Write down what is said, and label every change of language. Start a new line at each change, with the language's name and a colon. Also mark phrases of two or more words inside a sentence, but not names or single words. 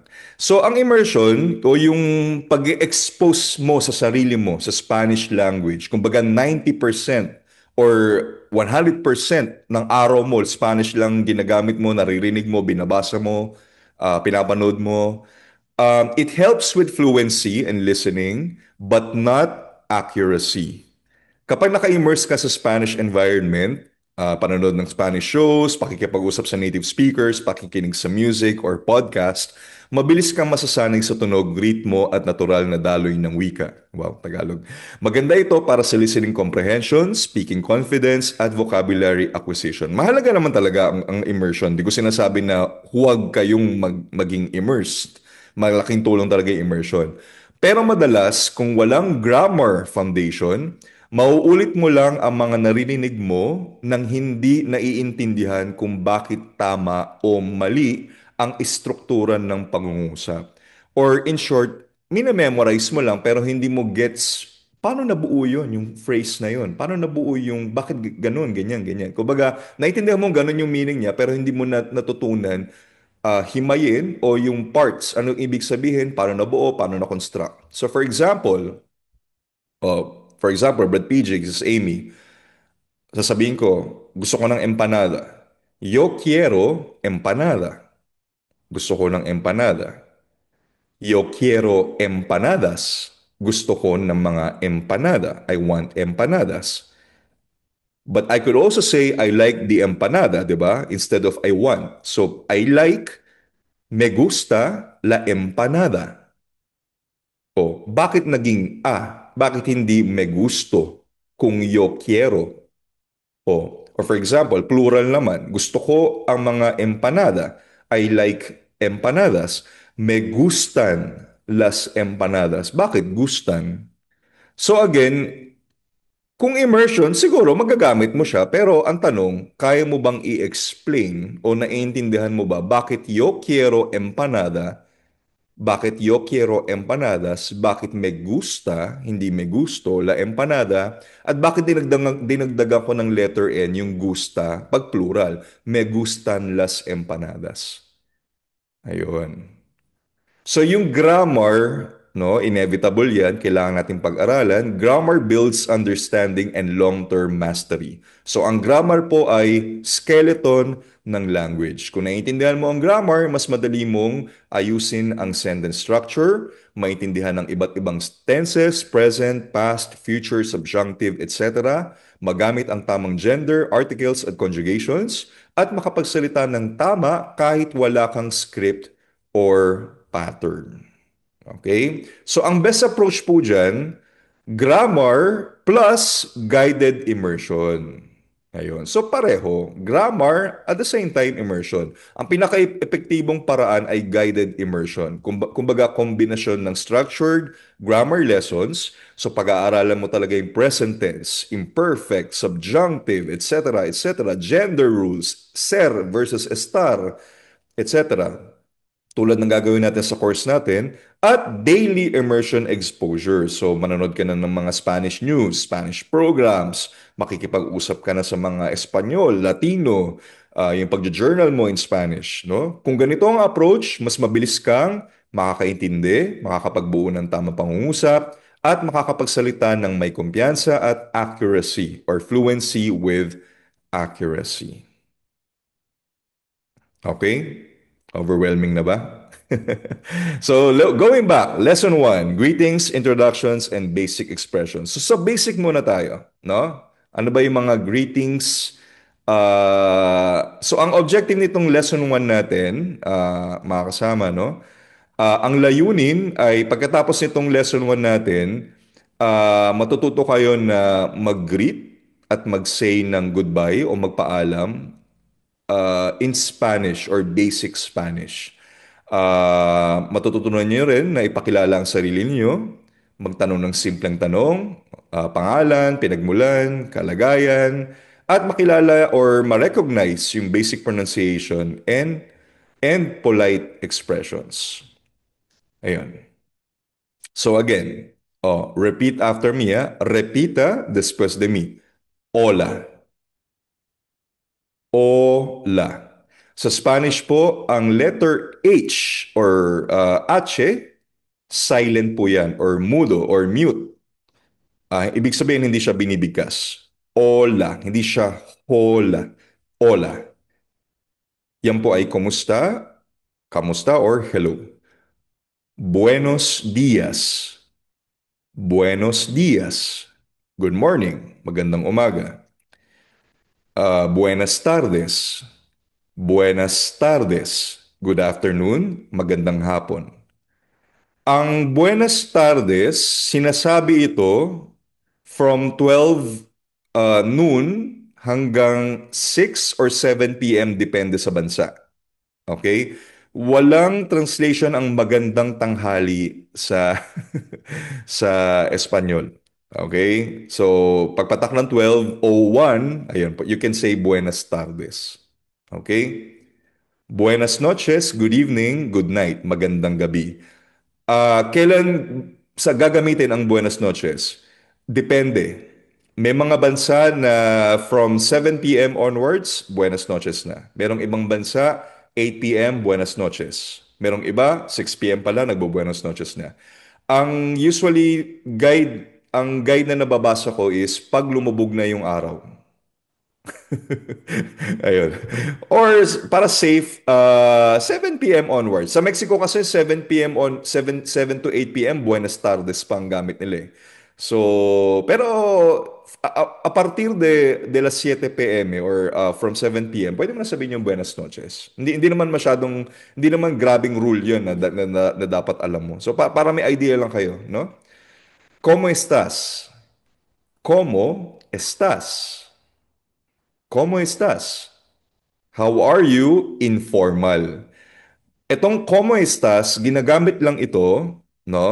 Filipino: So, ang immersion o yung pag-expose mo sa sarili mo sa
English: Spanish language,
Filipino: kumbaga 90% or 100% ng araw mo, Spanish lang ginagamit mo, naririnig mo, binabasa mo, pinapanood mo,
English: it helps with fluency and listening, but not accuracy.
Filipino: Kapag naka-immerse ka sa
English: Spanish environment,
Filipino: panonood ng
English: Spanish shows,
Filipino: pakikipag-usap sa
English: native speakers,
Filipino: pakikinig sa
English: music or podcast,
Filipino: mabilis kang masasanay sa tunog, ritmo at natural na daloy ng wika. Wow, Tagalog. Maganda ito para sa
English: listening comprehension, speaking confidence,
Filipino: at
English: vocabulary acquisition.
Filipino: Mahalaga naman talaga ang immersion. Di ko sinasabi na huwag kayong maging immersed. Malaking tulong talaga yung immersion. Pero madalas, kung walang
English: grammar foundation,
Filipino: mauulit mo lang ang mga naririnig mo nang hindi naiintindihan kung bakit tama o mali ang istruktura ng pangungusap.
English: Or in short,
Filipino: minamemorize mo lang pero hindi mo gets paano nabuo yun, yung phrase na yun. Paano nabuo yung bakit ganun, ganyan, ganyan. Kumbaga, naiintindihan mo ganun yung meaning niya pero hindi mo natutunan himayin o yung parts, anong ibig sabihin, paano nabuo, paano na-construct.
English: So for example, Brad PJ, this is Amy,
Filipino: sasabihin ko, gusto ko ng empanada.
Spanish: Yo quiero empanada.
Filipino: Gusto ko ng empanada.
Spanish: Yo quiero empanadas.
Filipino: Gusto ko ng mga empanada.
English: I want empanadas. But I could also say I like the empanada,
Filipino: di ba?
English: Instead of I want. So I like,
Spanish: me gusta la empanada.
Filipino: O, bakit naging Bakit hindi
Spanish: me gusto
Filipino: kung
Spanish: yo quiero?
English: Or for example, plural naman.
Filipino: Gusto ko ang mga empanada.
English: I like empanadas.
Spanish: Me gustan las empanadas.
Filipino: Bakit gustan?
English: So again,
Filipino: kung immersion, siguro magagamit mo siya. Pero ang tanong, kaya mo bang i-explain o naiintindihan mo ba bakit
Spanish: yo quiero empanada,
Filipino: bakit
Spanish: yo quiero empanadas,
Filipino: bakit
Spanish: me gusta,
Filipino: hindi
Spanish: me gusto, la empanada,
Filipino: at bakit dinagdagan ko ng letter N yung gusta pag plural,
Spanish: me gustan las empanadas.
Filipino: Ayun. So yung grammar, no, inevitable yan, kailangan natin pag-aralan.
English: Grammar builds understanding and long-term mastery.
Filipino: So ang grammar po ay skeleton ng language. Kung naiintindihan mo ang grammar, mas madali mong ayusin ang
English: sentence structure,
Filipino: maintindihan ng iba't ibang tenses,
English: present, past, future, subjunctive, etc.
Filipino: Magamit ang tamang gender, articles at conjugations, at makapagsalita ng tama kahit wala kang
English: script or pattern. Okay?
Filipino: So, ang
English: best approach
Filipino: po dyan,
English: grammar plus guided immersion.
Filipino: Ayun. So, pareho.
English: Grammar, at the same time, immersion.
Filipino: Ang pinaka-epektibong paraan ay
English: guided immersion.
Filipino: Kumbaga, kombinasyon ng
English: structured grammar lessons.
Filipino: So, pag-aaralan mo talaga yung
English: present tense, imperfect, subjunctive, etc., etc., gender rules,
Spanish: ser versus estar, etc.
Filipino: tulad ng gagawin natin sa course natin, at daily immersion exposure. So, manonood ka na ng mga
English: Spanish news, Spanish programs,
Filipino: makikipag-usap ka na sa mga Espanyol, Latino, yung pag-journal mo
English: in Spanish,
Filipino: no? Kung ganito ang approach, mas mabilis kang makakaintindi, makakapagbuo ng tamang pangungusap, at makakapagsalita ng may kumpiyansa at
English: accuracy or fluency with accuracy.
Filipino: Okay? Overwhelming na ba?
English: So, going back, lesson 1, greetings, introductions, and basic expressions. So,
Filipino: sa basic muna tayo, no? Ano ba yung mga greetings? So, ang objective nitong lesson 1 natin, mga kasama, no? Ang layunin ay pagkatapos nitong lesson 1 natin, matututo kayo na mag-greet at mag-say ng goodbye o magpaalam
English: in Spanish or basic Spanish.
Filipino: Matututunan niyo rin na ipakilala ang sarili niyo, magtanong ng simpleng tanong, pangalan, pinagmulan, kalagayan, at makilala or ma-recognize yung
English: basic pronunciation and polite expressions.
Filipino: Ayun.
English: So again, repeat after me.
Spanish: Repita después de mí. Hola. Hola.
Filipino: Sa Spanish po, ang letter H or H, silent po yan or mudo or mute. Ibig sabihin hindi siya binibigkas. Hola, hindi siya hola. Hola. Yan po ay kumusta, kamusta or hello.
Spanish: Buenos días. Buenos días.
English: Good morning.
Filipino: Magandang umaga.
Spanish: Buenas tardes. Buenas tardes.
English: Good afternoon.
Filipino: Magandang hapon. Ang
Spanish: buenas tardes,
Filipino: sinasabi ito from 12 noon hanggang 6 or 7 p.m. depende sa bansa. Okay? Walang translation ang magandang tanghali sa sa Espanyol. Okay? So, pagpatak ng 12:01, ayun po,
English: you can say buenas tardes.
Spanish: Okay? Buenas noches,
English: good evening, good night,
Filipino: magandang gabi. Kailan sa gagamitin ang
Spanish: buenas noches?
Filipino: Depende. May mga bansa na from 7 p.m.
English: onwards,
Spanish: buenas noches
Filipino: na. Merong ibang bansa, 8 p.m.,
Spanish: buenas noches.
Filipino: Merong iba, 6 p.m. pala, nagbo-buenas noches na. Ang guide na nababasa ko is pag lumubog na yung araw. Ayun. Or para safe,
English: 7 p.m. onwards.
Filipino: Sa Mexico kasi 7 p.m. on 7 to 8 p.m.
Spanish: Buenas tardes
Filipino: pa ang gamit nila eh. So,
Spanish: pero a partir de las 7 p.m.
English: Or from
Filipino: 7 p.m. pwede mo na sabihin yung
Spanish: buenas noches.
Filipino: Hindi naman masyadong hindi naman grabing rule 'yun na dapat alam mo. So para may idea lang kayo, no?
Spanish: ¿Cómo estás? ¿Cómo estás? ¿Cómo estás?
English: How are you? Informal.
Filipino: Etong
Spanish: como estás,
Filipino: ginagamit lang ito, no?